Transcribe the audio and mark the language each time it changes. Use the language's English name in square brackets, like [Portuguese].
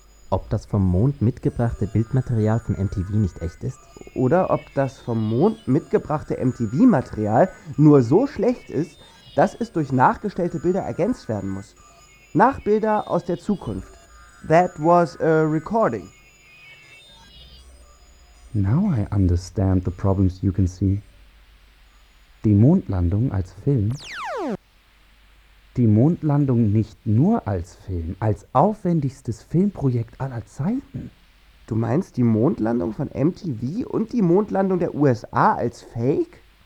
[German] Ob das vom Mond mitgebrachte Bildmaterial von MTV nicht echt ist? Oder ob das vom Mond mitgebrachte MTV-Material nur so schlecht ist, dass es durch nachgestellte Bilder ergänzt werden muss. Nachbilder aus der Zukunft. [English] That was a recording. Now I understand the problems you can see. [German] Die Mondlandung als Film. Die Mondlandung nicht nur als Film, als aufwendigstes Filmprojekt aller Zeiten. Du meinst die Mondlandung von MTV und die Mondlandung der USA als Fake?